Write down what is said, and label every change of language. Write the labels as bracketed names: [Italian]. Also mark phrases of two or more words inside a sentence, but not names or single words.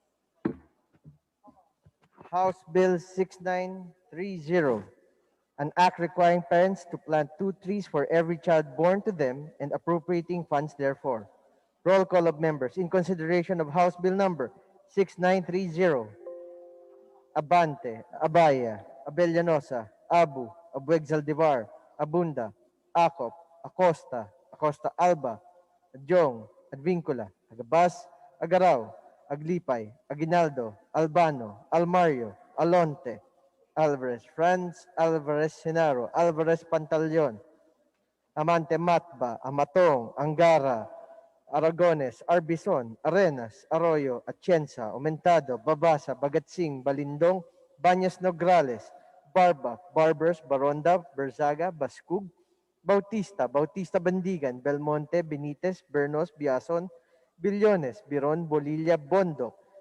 [English] House Bill 6930, an act requiring parents to plant 2 trees for every child born to them and appropriating funds therefore. Roll call of members in consideration of House Bill number 6930. Abante, Abaya, Abellanosa, Abu, Abueg Zaldivar, Abunda, Acop, Acosta, Acosta Alba, Jong, Advincula, Agabas, Agaraw, Aglipay, Aguinaldo, Albano, Almario, Alonte, Alvarez, Franz Alvarez Senaro, Alvarez Pantaleon, Amante Matba, Amatong, Angara, Aragones, Arbison, Arenas, Arroyo, Atienza, Aumentado, Babasa, Bagatsing, Balindong, Banyas Nograles, Barba, Barbers, Baronda, Berzaga, Bascug, Bautista, Bautista Bandigan, Belmonte, Benitez, Bernos, Biason, Billones, Biron, Bolilla, Bondo,